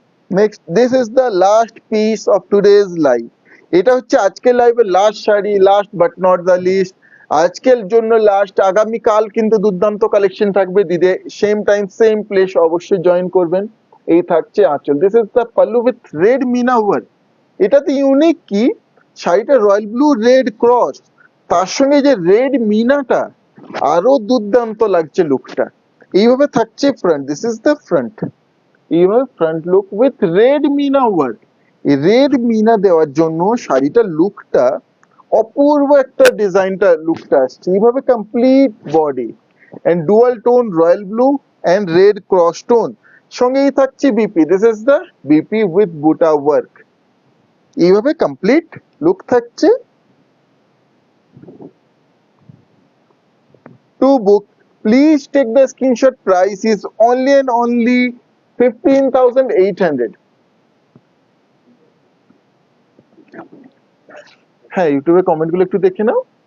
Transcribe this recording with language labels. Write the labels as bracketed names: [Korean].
[English] Next, this is the last piece of today's live. [Bangla] এটা হচ্ছে আজকের লাইভের last sari, last but not the list. আজকের জন্য লাস্ট, আগামী কাল কিন্তু দুর্দান্ত কালেকশন থাকবে দিদি, সেম টাইম সেম প্লেস, অবশ্যই জয়েন করবেন। এই থাকছে আঁচল, [English] This is the pallu with red meena work. [Bangla] এটাতে ইউনিক কি, শাড়িটা রয়্যাল ব্লু রেড ক্রস, তার সঙ্গে যে রেড মিনাটা, আরো দুর্দান্ত লাগছে লুকটা। এইভাবে থাকছে front, [English] This is the front. [Bangla] এইভাবে front look with red Mina work. এই রেড মিনা দেওয়ার জন্য শাড়িটার লুকটা অপূর্ব, একটা ডিজাইনটা লুকটা আসছে। এইভাবে complete body and dual tone royal blue and red cross tone, সঙ্গেই থাকছে BP, [English] This is the BP with বুটা work. [Bangla] এইভাবে কমপ্লিট লুক থাকছে। [English] To book, please take the screenshot, price is only and only 15,800. [Bangla] হ্যাঁ, ইউটিউবে comment গুলো একটু দেখে নাও।